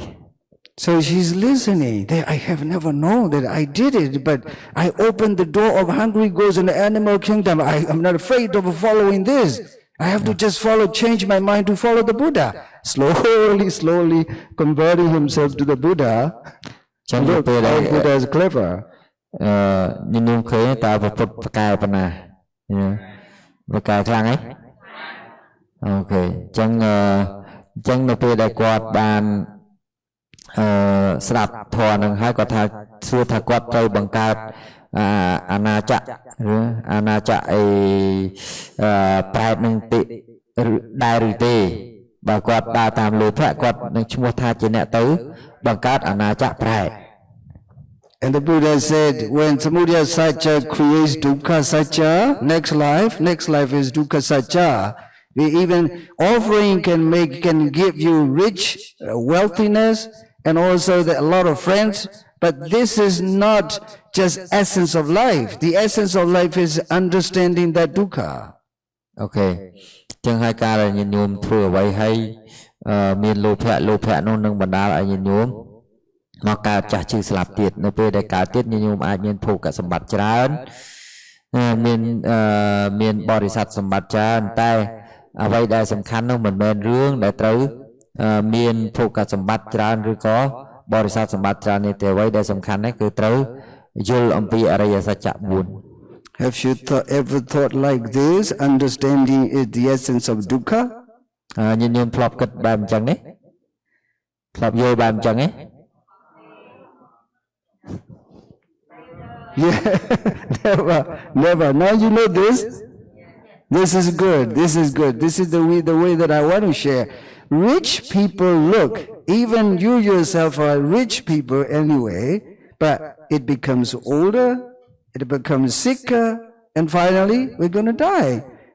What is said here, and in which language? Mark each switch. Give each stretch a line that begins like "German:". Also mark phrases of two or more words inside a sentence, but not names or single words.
English: So she's listening. I have never known that I did it, but I opened the door of hungry ghosts in the animal kingdom. I'm not afraid of following this. I have to just change my mind to follow the Buddha. Slowly converting himself to the Buddha. Look, how Buddha is clever.
Khmer: ញញឹមឃើញតើពុទ្ធប្រកែប៉ុណ្ណាប្រកែខ្លាំងហ៎អូខេអញ្ចឹងនៅពេលដែលគាត់បានស្ដាប់ធម៌នឹងហើយគាត់ថាសួរថាគាត់ត្រូវបង្កើតអាណាចក្រឬអាណាចក្រអីប្រែតនឹងតិដែរឬទេបើគាត់ដើរតាមលោភៈគាត់នឹងឈ្មោះថាជាអ្នកទៅបង្កើតអាណាចក្រប្រែត
English: And the Buddha said, when
Pali: samudaya satcha
English: creates
Pali: dukkha satcha,
English: next life is
Pali: dukkha satcha.
English: Even offering can give you rich wealthiness and also a lot of friends, but this is not just essence of life. The essence of life is understanding that dukkha. Okay.
Khmer: ចឹងហើយការដែលញាតិញោមធ្វើអ្វីហើយមានលោភៈនោះនឹងបណ្ដាលឲ្យញាតិញោមមកកើតចាស់ជឿស្លាប់ទៀតនៅពេលដែលកើតទៀតញាតិញោមអាចមានភោគសម្បត្តិច្រើនមានបរិស័ទសម្បត្តិច្រើនតែអ្វីដែលសំខាន់នោះមិនមែនរឿងដែលត្រូវមានភោគសម្បត្តិច្រើនឬក៏បរិស័ទសម្បត្តិច្រើននេះទេអ្វីដែលសំខាន់នេះគឺត្រូវយល់អំពីអរិយសច្ចៈ 4
English: Have you ever thought like this? Understanding is the essence of dukkha?
Khmer: ញាតិញោមធ្លាប់គិតបែបអញ្ចឹងទេធ្លាប់យល់បែបអញ្ចឹងទេ
English: Yeah, never. Now you know this. This is good. This is the way that I want to share. Rich people look. Even you yourself are rich people anyway, but it becomes older, it becomes sicker, and finally we're going to die.